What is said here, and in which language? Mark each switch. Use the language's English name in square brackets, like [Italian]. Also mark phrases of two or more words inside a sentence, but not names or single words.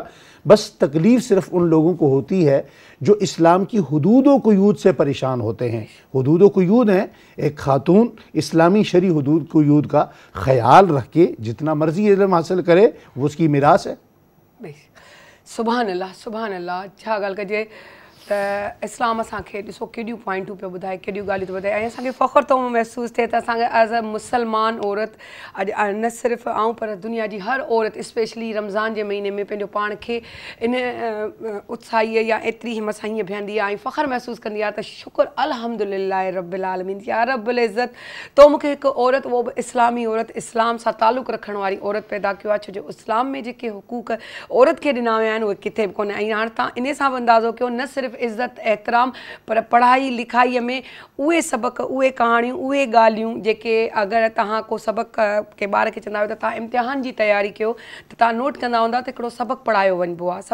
[Urdu] بس تکلیف صرف ان لوگوں کو ہوتی ہے جو اسلام کی حدود و قیود سے پریشان ہوتے ہیں. حدود و قیود ہیں، ایک خاتون اسلامی شرعی حدود قیود کا خیال رکھ کے جتنا مرضی علم حاصل کرے وہ اس کی میراث ہے. [Arabic] سبحان الله، سبحان الله. [Sindhi] छा ॻाल्हि कजे त इस्लाम असांखे ॾिसो केॾियूं पॉइंटूं पियो ॿुधाए, केॾियूं ॻाल्हियूं थो ॿुधाए ऐं असांखे फ़ख़्रु थो महसूसु थिए त असांखे [English] as a [Sindhi] मुसलमान औरत अॼु न सिर्फ़ु आऊं पर दुनिया जी हर औरत स्पेशली रमज़ान जे महीने में पंहिंजो पाण खे इन उत्साहीअ या एतिरी हिम्मत सां हीअं बीहंदी आहे ऐं फ़ख़्रु महसूसु कंदी आहे त [Arabic] شكر الحمد لله رب العالمين, يا رب العزة [Sindhi] तो मूंखे हिकु औरत, उहो बि इस्लामी औरत, इस्लाम सां तालुक़ु रखण वारी औरत पैदा कयो आहे। छो जो इस्लाम में जेके हुकूक औरत खे ॾिना विया आहिनि उहे किथे बि कोन्हे। ऐं हाणे तव्हां इन सां बि अंदाज़ो कयो न सिर्फ़ु इज़्ज़त एहतराम पर पढ़ाई लिखाईअ में उहे सबक़, उहे कहाणियूं, उहे ॻाल्हियूं जेके अगरि तव्हां को सबक़ के ॿार खे चवंदा आहियो त तव्हां इम्तिहान जी तयारी कयो त तव्हां नोट कंदा हूंदा त हिकिड़ो सबक़ पढ़ायो वञिबो आहे।